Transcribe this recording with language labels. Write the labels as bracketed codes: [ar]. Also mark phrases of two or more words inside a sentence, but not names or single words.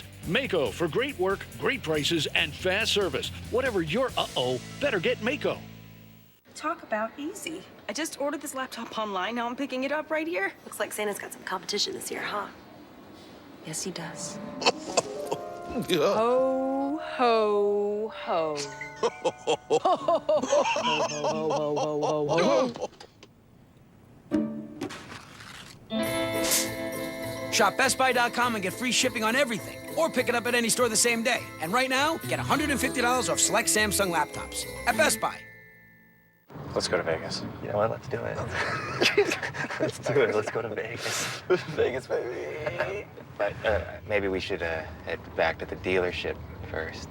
[en] Mako for great work, great prices, and fast service. Whatever your better get Mako. Talk about easy. I just ordered this laptop online. Now I'm picking it up right here. Looks like Santa's got some competition this year, huh? Yes, he does. Yeah. Ho, ho, ho. Ho, ho, ho, ho, ho, Shop BestBuy.com and get free shipping on everything, or pick it up at any store the same day. And right now, get $150 off select Samsung laptops at Best Buy. Let's go to Vegas. You know what? Let's do it. Let's do it. Let's go to Vegas. Vegas, baby. But maybe we should head back to the dealership first.